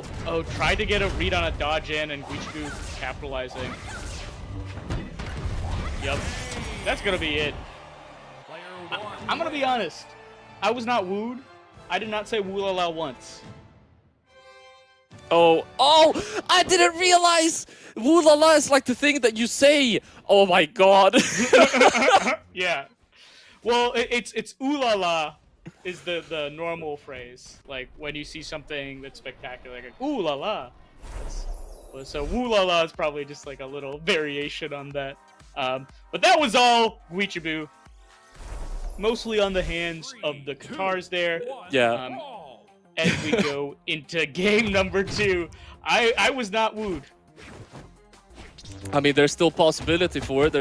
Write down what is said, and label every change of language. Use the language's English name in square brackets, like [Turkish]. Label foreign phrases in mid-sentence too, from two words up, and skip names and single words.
[English] Oh, tried to get a read on a dodge in, and Guichibu capitalizing. Yep. That's gonna be it. I'm gonna be honest. I was not wooed. I did not say Woolala once. Oh, I didn't realize! Woo la la is like the thing that you say. Oh my god. Yeah. Well, it's ooh la la is the normal phrase. Like when you see something that's spectacular, like ooh la la. So woo la la is probably just like a little variation on that. But that was all Guichibu. Mostly on the hands of the Katars there. Yeah. As we go into game number 2, I was not wooed. I mean, there's still possibility for it.